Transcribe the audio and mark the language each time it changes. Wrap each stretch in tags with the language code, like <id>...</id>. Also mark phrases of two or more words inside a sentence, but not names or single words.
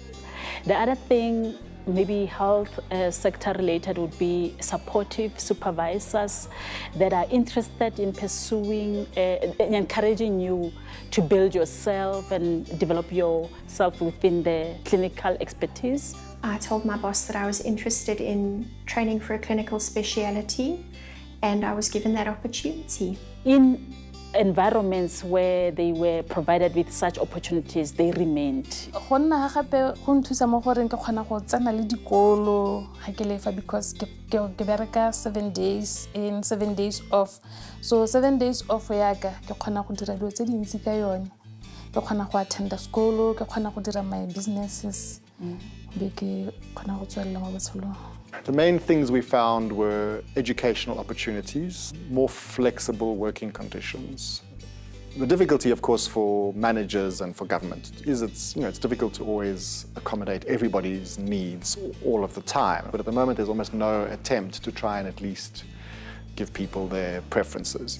<en>The other thing, maybe health sector related, would be supportive supervisors that are interested in pursuing, encouraging you to build yourself and develop yourself within the clinical expertise. I told my boss that I was interested in training for a clinical speciality, and I was given that opportunity. In environments where they were provided with such opportunities, they remained.</en> <tn>Go nna gape go nthusa mo gore ke kgona go tsena le dikolo ga ke lefa, because ke bereka</tn> <en>7 days in, 7 days off. So 7 days off</en> <tn>ya ka ke kgona go dira dilo tse dintsi ka yone. Ke kgona go attenda sekolo, ke kgona go dira</tn> <en>my businesses.</en> <tn>Be ke kgona go tswella mo botshelong.</tn> <en>The main things we found were educational opportunities, more flexible working conditions. The difficulty, of course, for managers and for government is it's difficult to always accommodate everybody's needs all of the time. But at the moment, there's almost no attempt to try and at least give people their preferences.</en>